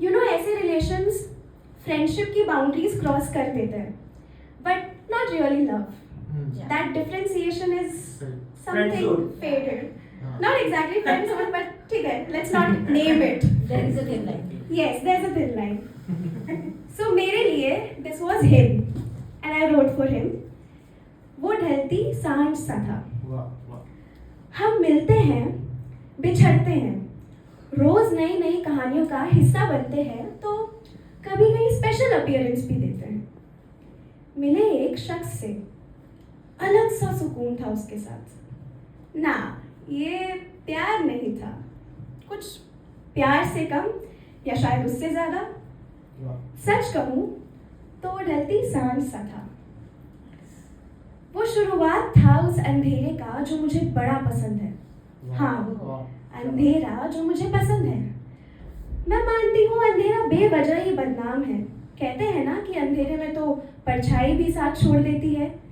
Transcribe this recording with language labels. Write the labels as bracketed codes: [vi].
[hi] ऐसे relations friendship की boundaries cross कर देते हैं [en] But not really love. That differentiation is something faded. Not exactly friends but [hi] ठीक है, [en] Let's not name it. There is a thin line. Yes, there's a thin line. So [hi] मेरे लिए [en] this was him and I wrote for him. [hi] वो ढलती सांझ सा था. हम मिलते हैं, बिछड़ते हैं, रोज नई नई कहानियों का हिस्सा बनते हैं तो कभी कहीं स्पेशल अपीयरेंस भी देते हैं. मिले एक शख्स से, अलग सा सुकून था उसके साथ. ना ये प्यार नहीं था, कुछ प्यार से कम या शायद उससे ज्यादा. सच कहूं तो वो ढलती सांझ सा था. वो शुरुआत था उस अंधेरे का जो मुझे बड़ा पसंद है. हाँ, अंधेरा जो मुझे पसंद है. मैं मानती हूँ अंधेरा बेवजह ही बदनाम है. कहते हैं ना कि अंधेरे में तो परछाई भी साथ छोड़ देती है.